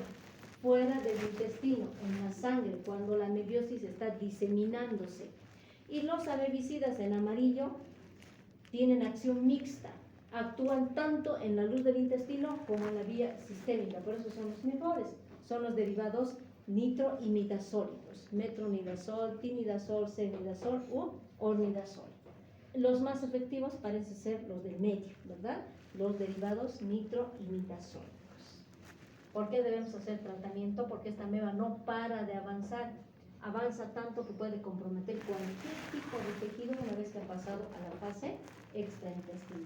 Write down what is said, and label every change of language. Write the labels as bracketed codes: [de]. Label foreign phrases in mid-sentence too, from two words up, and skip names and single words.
[es] Fuera del intestino, en la sangre, cuando la amebiosis está diseminándose. Y los amebicidas en amarillo tienen acción mixta. Actúan tanto en la luz del intestino como en la vía sistémica, por eso son los mejores. Son los derivados nitroimidazólicos, metronidazol, tinidazol, cenidazol u ornidazol. Los más efectivos parecen ser los del medio, ¿verdad? Los derivados nitroimidazólicos. ¿Por qué debemos hacer tratamiento? Porque esta ameba no para de avanzar. Avanza tanto que puede comprometer cualquier tipo de tejido una vez que ha pasado a la fase extraintestinal.